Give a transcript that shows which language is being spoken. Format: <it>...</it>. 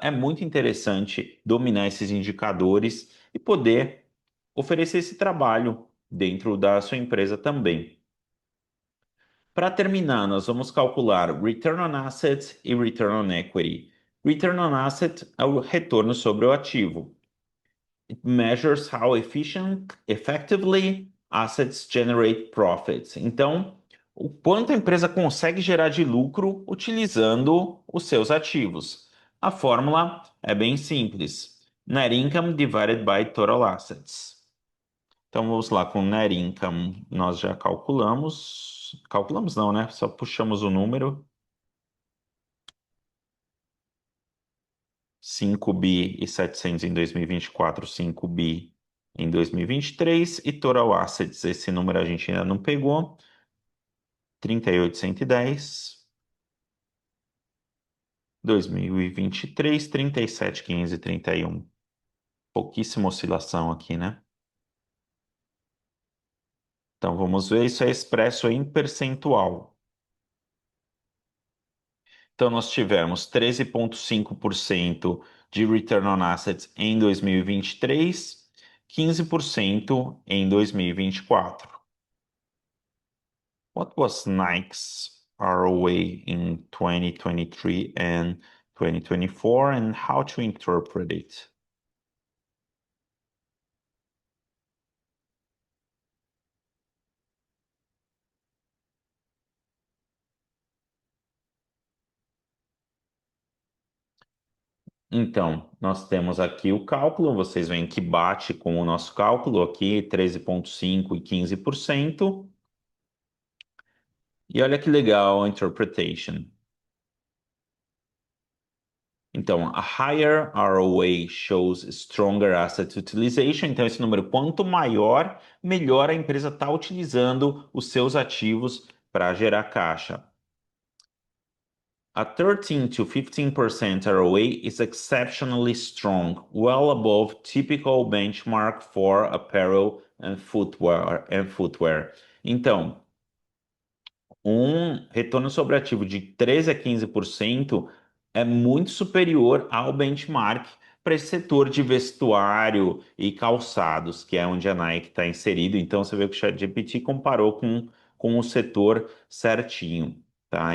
<pt>É muito interessante dominar esses indicadores e poder oferecer esse trabalho dentro da sua empresa também. Para terminar, nós vamos calcular Return on Assets e Return on Equity. Return on Asset é o retorno sobre o ativo.</pt> <en>It measures how effectively assets generate profits.</en> <pt>Então, o quanto a empresa consegue gerar de lucro utilizando os seus ativos. A fórmula é bem simples.</pt> <en>Net income divided by total assets.</en> <pt>Então vamos lá, com net income nós já calculamos. Calculamos não, né? Só puxamos o número. 5 bi e 700 em 2024, 5 bi em 2023 e total assets, esse número a gente ainda não pegou. 38.110, 2023, 37.531. Pouquíssima oscilação aqui, né? Então vamos ver, isso é expresso em percentual. Então, nós tivemos 13,5% de return on assets em 2023, 15% em 2024.</pt> <en>What was Nike's ROA in 2023 and 2024 and how to interpret it?</en> <pt>Então, nós temos aqui o cálculo, vocês veem que bate com o nosso cálculo aqui, 13,5% e 15%. E olha que legal a interpretation.</pt> <en>Então, a higher ROA shows stronger asset utilization.</en> <pt>Então, esse número, quanto maior, melhor a empresa está utilizando os seus ativos para gerar caixa.</pt> <en>A 13 to 15% ROA is exceptionally strong, well above typical benchmark for apparel and footwear.</en> <pt>Então, um retorno sobre ativo de 13 a 15% é muito superior ao benchmark para esse setor de vestuário e calçados, que é onde a Nike está inserido. Então, você vê que o ChatGPT comparou com o setor certinho, tá?</pt>